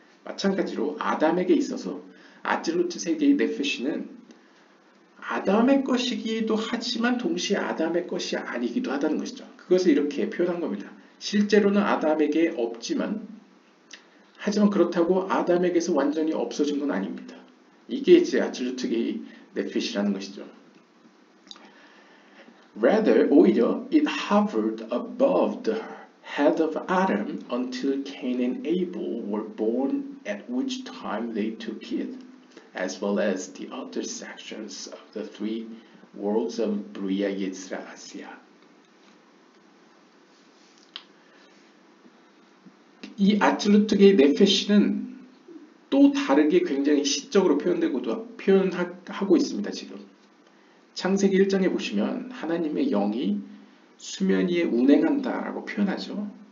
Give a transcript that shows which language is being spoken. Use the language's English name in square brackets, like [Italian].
[Korean] 마찬가지로 아담에게 있어서 아질루트 세계의 네페시는 아담의 것이기도 하지만 동시에 아담의 것이 아니기도 하다는 것이죠. 그것을 이렇게 표현한 겁니다. 실제로는 아담에게 없지만 하지만 그렇다고 아담에게서 완전히 없어진 건 아닙니다. 이게 이제 아질루트계의 네페시라는 것이죠. [English] Rather, [Korean] 오히려 [English] it hovered above the head of Adam until Cain and Abel were born, at which time they took it, as well as the other sections of the three worlds of Bria, Yetzirah, Asiya. [Korean] 이 아질루트계의 네페시는 또 다르게 굉장히 시적으로 표현하고 있습니다. 지금 창세기 1장에 보시면 하나님의 영이 수면 위에 운행한다 라고 표현하죠.